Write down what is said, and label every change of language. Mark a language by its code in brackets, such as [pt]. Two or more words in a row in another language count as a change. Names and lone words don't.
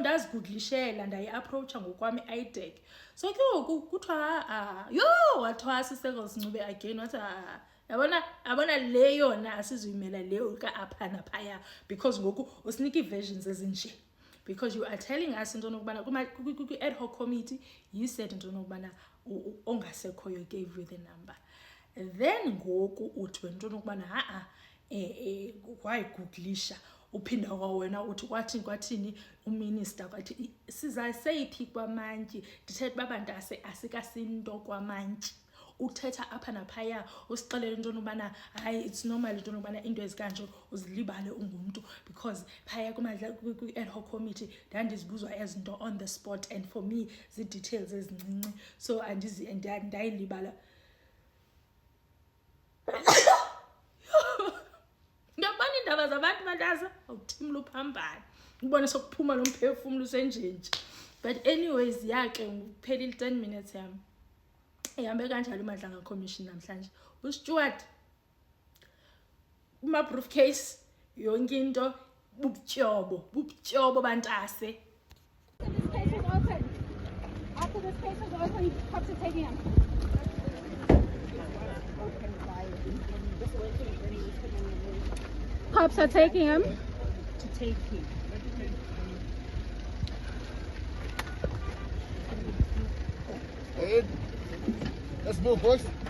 [xh] ndazigooglishela ndayi-approacha ngokwami i-ITech so ke ngoku kuthiwa wathwasa i-circle sincube again wathi yabona le yona asizuyimela leyo ka-apha naphaya because ngoku usinika ii-versions ezinje because [en] you are telling us [xh] into nokubana kwi- [en] ad hoc committee you said [xh] into nokubana ongasekhoyo [en] gave you the number then [xh] ngoku uthi wento nokubana wayigooglisha uphinda kwawena uthi kwathini uminister kwathi sizaseyiphi kwamantyi ndithetha babantu asikasinto kwamantyi uthetha apha naphaya usixelela into nobana hayi [en] it's normal [xh] into nobana into ezikanje uzilibale ungumntu because phaya kwi- [en] ad hoc committee [xh] ndandizibuzwa ezinto [en] on the spot and for me [xh] zi-details ezincinci so ndayilibala ndabona iindaba zabantu bantaza awuthimla uphambane ubone sokuphuma lo mphefumlo usenjenje [en] but anyways [xh] yake ngiphelile 10 minutes yami ihambe kanjalo iMadlanga Commission namhlanje uStuart uma-briefcase yonke into bubutyobo bantase. [en] This case is open. After this case is open, cops are taking him. Okay, bye. Cops are taking him. To take him. Hey, let's move, boys.